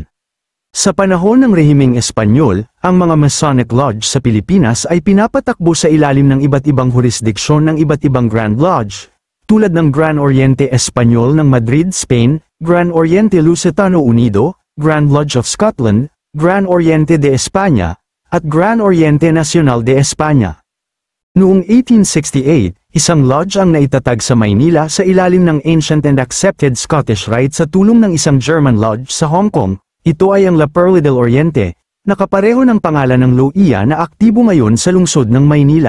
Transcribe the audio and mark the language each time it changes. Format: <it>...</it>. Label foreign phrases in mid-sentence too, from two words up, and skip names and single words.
<tl>Sa panahon ng rehimeng Espanyol, ang mga Masonic Lodge sa Pilipinas ay pinapatakbo sa ilalim ng iba't ibang jurisdiksyon ng iba't ibang Grand Lodge, tulad ng Gran Oriente Espanyol ng Madrid, Spain, Gran Oriente Lusitano Unido, Grand Lodge of Scotland, Gran Oriente de España, at Gran Oriente Nacional de España. Noong 1868, isang lodge ang naitatag sa Maynila sa ilalim ng Ancient and Accepted Scottish Rite sa tulong ng isang</tl> <en>German lodge</en> <tl>sa Hong Kong. Ito ay ang La Perla del Oriente, nakapareho ng pangalan ng loiya na aktibo ngayon sa lungsod ng Maynila.</tl>